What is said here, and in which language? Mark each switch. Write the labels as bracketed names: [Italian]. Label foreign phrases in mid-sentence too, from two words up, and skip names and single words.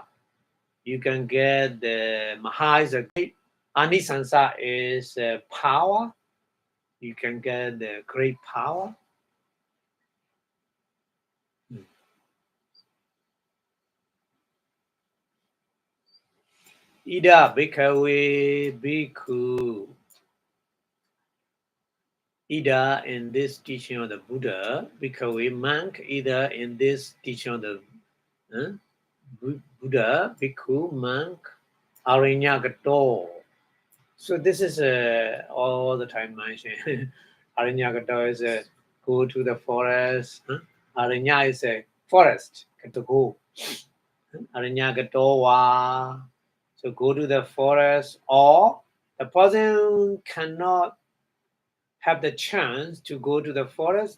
[English] You can get the Maha is a great. Anisansa is power. You can get the great power. [Pali] Ida bhikkhave bhikkhu. [English] Either in this teaching of the Buddha, bhikkhave monk, either in this teaching of the Buddha, bhikkhu, monk, arinyagato. So this is all the time mentioned. Arinyagato is go to the forest. Arinya is a forest, to go. Arinyagato wa. So go to the forest, or the person cannot have the chance to go to the forest.